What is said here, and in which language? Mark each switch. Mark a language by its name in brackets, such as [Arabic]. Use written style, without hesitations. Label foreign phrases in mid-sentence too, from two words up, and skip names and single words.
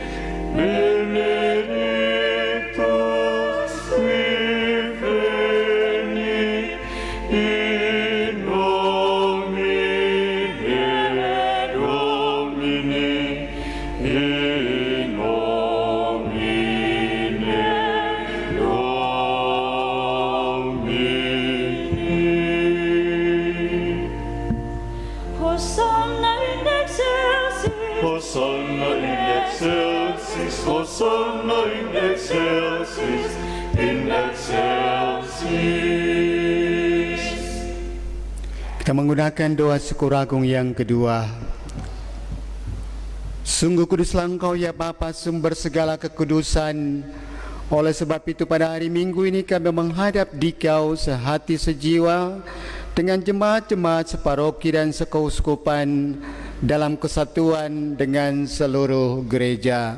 [Latin] benedictus qui veni, in nomine Domini, in nomine Domini. Hosanna in excelsis. Hosanna in excelsis, Hosanna in excelsis, in excelsis. [Indonesian] Kita menggunakan doa syukur agung yang kedua. Sungguh kuduslah Engkau ya Bapa, sumber segala kekudusan. Oleh sebab itu pada hari Minggu ini kami menghadap Dikau sehati sejiwa dengan jemaat-jemaat separoki dan sekeuskupan, dalam kesatuan dengan seluruh gereja.